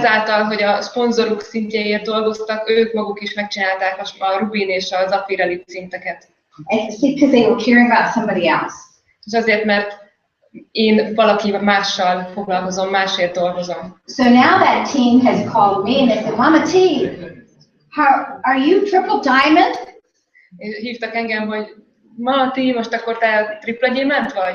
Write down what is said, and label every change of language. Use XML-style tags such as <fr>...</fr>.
<hu>ezáltal, hogy a szponzoruk szintjéért dolgoztak, ők maguk is megcsinálták a rubin és a zafir elit szinteket.</hu> <en>Because they were caring about somebody else.</en> <hu>És azért, mert én valaki mással foglalkozom, másért dolgozom.</hu> <en>So now that team has called me and they said, Mama T, are you triple diamond?</en> <hu>És hívtak engem, hogy ma ti, most akkor te tripla gyémánt vagy?</hu>